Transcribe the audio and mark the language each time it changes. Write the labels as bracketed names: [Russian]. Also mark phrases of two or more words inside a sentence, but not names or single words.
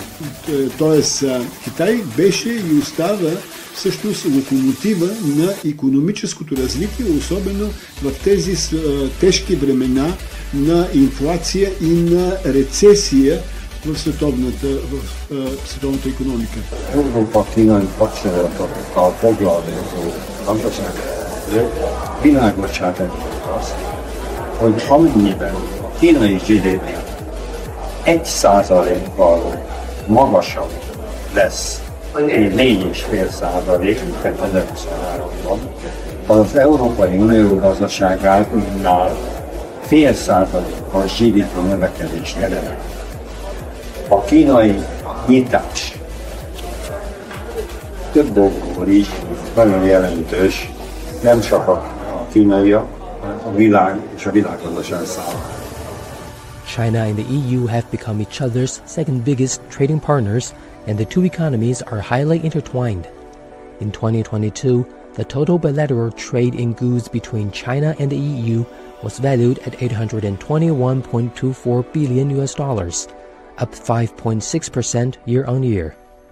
[Bulgarian] Тоест Китай беше и остава всъщност локомотива на икономическото развитие, особено в тези тежки времена на инфлация и на рецесия в световната икономика. [Hungarian] Hogy amennyiben kínai GDP 1%-kal magasabb lesz, mint 4,5%, mint 2023-ban, az Európai Unió gazdaságánál 0,5%-kal GDP növekedést eredményez. A kínai nyitás több okból is nagyon jelentős, nem csak a kínaiak, [English] China and the EU have become each other's second biggest trading partners, and the two economies are highly intertwined. In 2022, the total bilateral trade in goods between China and the EU was valued at $821.24 billion, up 5.6% year-on-year.